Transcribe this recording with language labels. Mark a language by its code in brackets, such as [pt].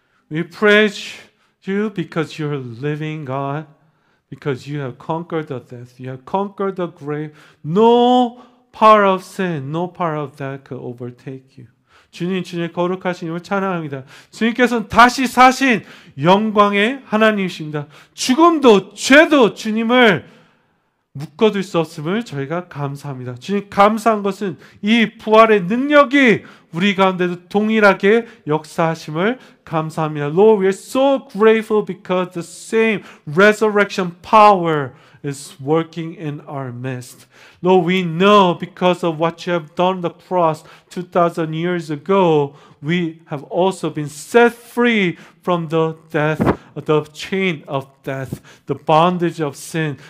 [en] We praise you because you're a living God, because you have conquered the death, you have conquered the grave. No power of sin, no power of death could overtake you. [ko] 주님, 주님의 거룩하신 이름을 찬양합니다. 주님께서는 다시 사신 영광의 하나님이십니다. 죽음도 죄도 주님을 묶어둘 수 없음을 저희가 감사합니다. 주님, 감사한 것은 이 부활의 능력이 우리 가운데도 동일하게 역사하심을 감사합니다. [en] Lord, we are so grateful because the same resurrection power is working in our midst. Lord, we know because of what you have done on the cross 2,000 years ago, we have also been set free from the death, the chain of death, the bondage of sin.